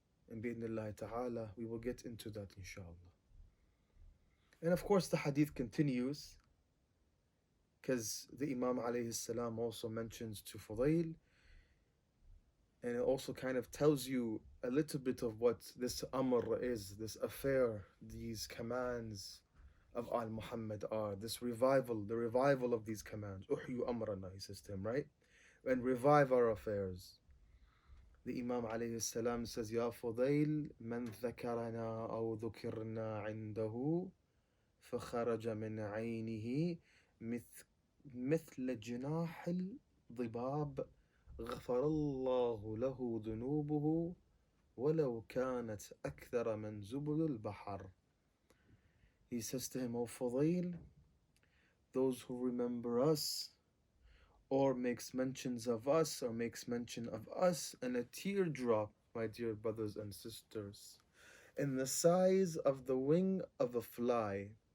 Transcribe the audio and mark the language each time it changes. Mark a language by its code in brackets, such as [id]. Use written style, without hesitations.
[en] And [ar] bi'idhnillahi ta'ala, [en] we will get into that inshallah. And of course the hadith continues, because the Imam alayhi salam also mentions to Fudayl, and it also kind of tells you a little bit of what this Amr is, this affair, these commands of Al-Muhammad are, this revival, the revival of these commands. [ar] Uhyu amrana, [en] he says to him, right? And revive our affairs. The Imam alayhi salam says, [ar] Ya Fudayl, man dhakarana aw dhukirna indahu فخرج من عينه مثل جناح الضباب غفر الله له ذنوبه ولو كانت أكثر من زبد البحر. [en] He says to him, O Fadil, those who remember us or makes mentions of us or makes mention of us, and a teardrop, my dear brothers and sisters, in the size of the wing of a fly